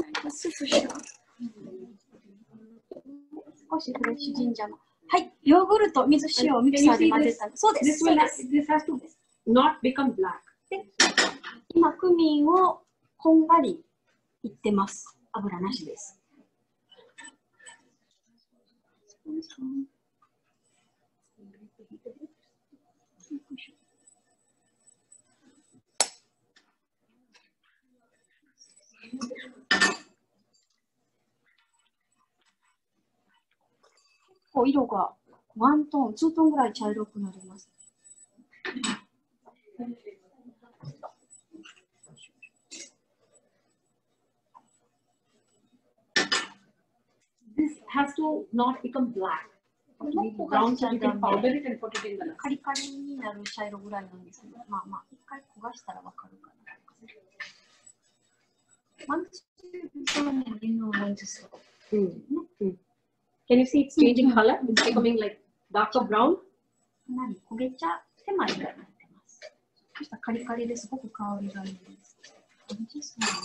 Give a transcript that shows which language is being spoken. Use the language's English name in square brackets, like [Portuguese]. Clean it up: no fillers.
[Japanese] スープしよう。少しフレッシュジンジャーの。はい、ヨーグルト、水、塩をミキサーで混ぜた。そうです。 [English] This has to not become black. [Japanese] で、今、クミンをこんがりいってます。油なしです。結構色が1トーン、2トーンぐらい茶色くなります。 [English] This has to not become black. It will be brown, so you can powder it and put it in the [Japanese] カリカリになる茶色ぐらいなんですけど、まあまあ、一回焦がしたらわかるかな。 [English] Once you become, you know when to stop. Can you see it's changing color? It's becoming like darker brown. [Japanese] かなり焦げ茶手前になってます。そしたらカリカリですごく香りがいいです。